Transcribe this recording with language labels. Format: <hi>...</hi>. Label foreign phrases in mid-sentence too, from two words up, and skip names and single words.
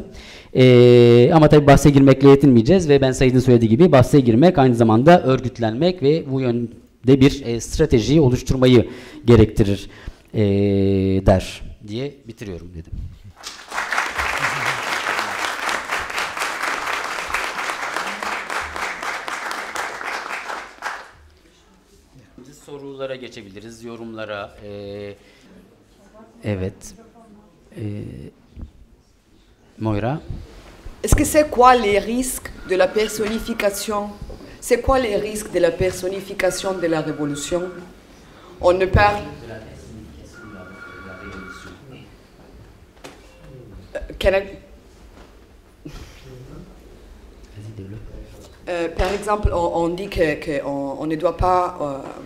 <tr>Ama tabii bahse girmekle yetinmeyeceğiz ve Ben Said'in söylediği gibi bahse girmek aynı zamanda örgütlenmek ve bu yönde bir strateji oluşturmayı gerektirir der diye bitiriyorum dedim. Sorulara geçebiliriz, yorumlara. Evet. Moira.</tr> <fr>Est-ce que c'est quoi les risques de la personnification? C'est quoi les risques de la personnification de la révolution? On ne parle... par exemple, on dit qu'on ne doit pas...</fr>